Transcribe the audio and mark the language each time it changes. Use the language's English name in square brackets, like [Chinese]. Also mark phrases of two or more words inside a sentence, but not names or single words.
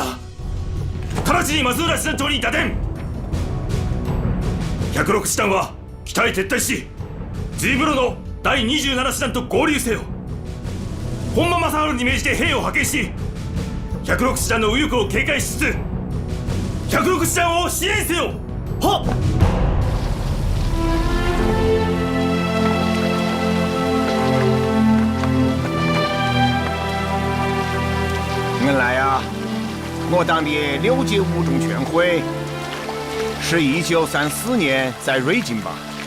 [Japanese] 直ちに増浦師団長に打電。106師団は北へ撤退しジーブロの第27師団と合流せよ。本間正治に命じて兵を派遣し106師団の右翼を警戒しつつ 106師団を支援せよ。はっ。 [Chinese] 原来啊，我党的6届五中全会是1934年在瑞金吧？